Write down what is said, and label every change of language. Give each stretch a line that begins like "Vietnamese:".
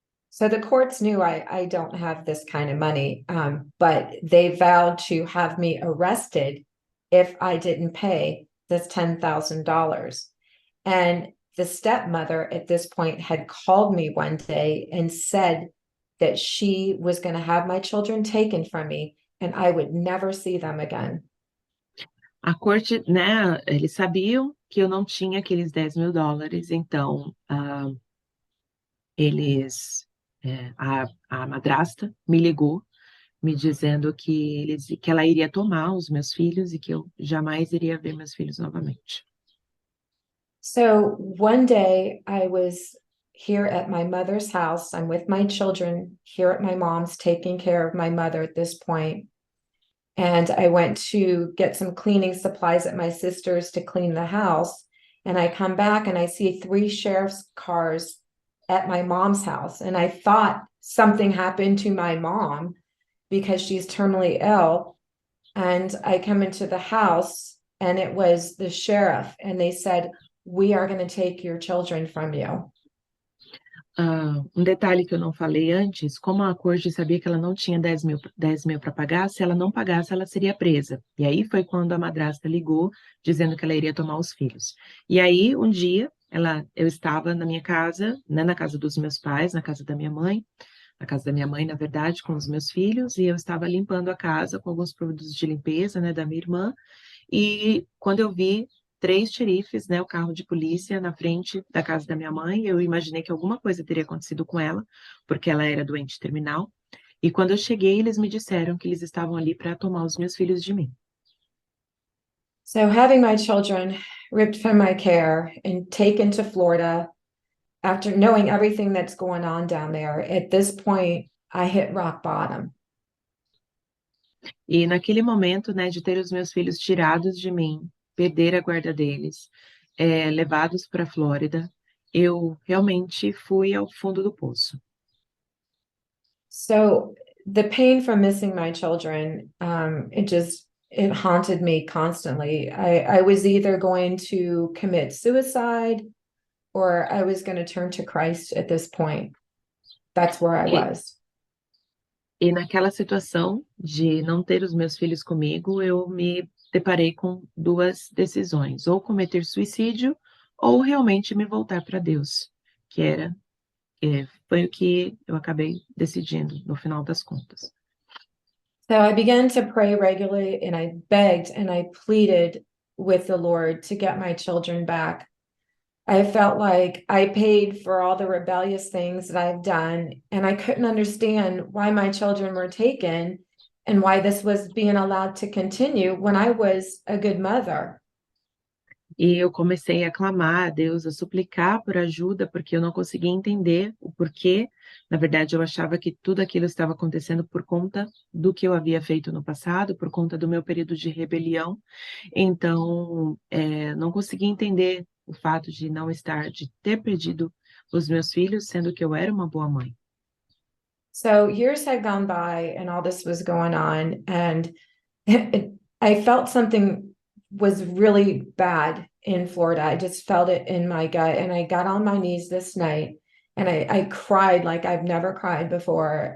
English: So the courts knew I don't have this kind of money, but they vowed to have me arrested if I didn't pay this $10,000. And the stepmother at this point had called me one day and said that she was going to have my children taken from me and I would never see them again.
Portuguese: A corte, né, eles sabiam que eu não tinha aqueles $10.000, então a madrasta me ligou, me dizendo que ela iria tomar os meus filhos e que eu jamais iria ver meus filhos novamente.
English: So one day I was here at my mother's house. I'm with my children here at my mom's, taking care of my mother at this point. And I went to get some cleaning supplies at my sister's to clean the house. And I come back and I see 3 sheriff's cars at my mom's house. And I thought something happened to my mom because she's terminally ill. And I come into the house and it was the sheriff. And they said, "We are going to take your children from you."
Portuguese: Um detalhe que eu não falei antes, como a corte sabia que ela não tinha 10.000 para pagar, se ela não pagasse, ela seria presa. E aí foi quando a madrasta ligou, dizendo que ela iria tomar os filhos. E aí, um dia, eu estava na minha casa, né, na casa dos meus pais, na casa da minha mãe, na verdade, com os meus filhos, e eu estava limpando a casa com alguns produtos de limpeza, né, da minha irmã, e quando eu vi 3 xerifes, né, o carro de polícia na frente da casa da minha mãe, eu imaginei que alguma coisa teria acontecido com ela, porque ela era doente terminal. E quando eu cheguei, eles me disseram que eles estavam ali para tomar os meus filhos de mim.
English: So having my children ripped from my care and taken to Florida, after knowing everything that's going on down there, at this point, I hit rock bottom.
Portuguese: E naquele momento, né, de ter os meus filhos tirados de mim, perder a guarda deles, levados para a Flórida, eu realmente fui ao fundo do poço.
English: So the pain from missing my children, it haunted me constantly. I was either going to commit suicide or I was going to turn to Christ at this point. That's where I was.
Portuguese: E naquela situação de não ter os meus filhos comigo, eu me deparei com 2 decisões, ou cometer suicídio ou realmente me voltar para Deus, que foi o que eu acabei decidindo no final das contas.
English: So I began to pray regularly, and I begged and I pleaded with the Lord to get my children back. I felt like I paid for all the rebellious things that I've done, and I couldn't understand why my children were taken and why this was being allowed to continue when I was a good mother.
Portuguese: E eu comecei a clamar a Deus, a suplicar por ajuda, porque eu não conseguia entender o porquê. Na verdade, eu achava que tudo aquilo estava acontecendo por conta do que eu havia feito no passado, por conta do meu período de rebelião. Então, não conseguia entender o fato de ter perdido os meus filhos, sendo que eu era uma boa mãe.
English: So years had gone by and all this was going on, and I felt something was really bad in Florida. I just felt it in my gut, and I got on my knees this night and I cried like I've never cried before.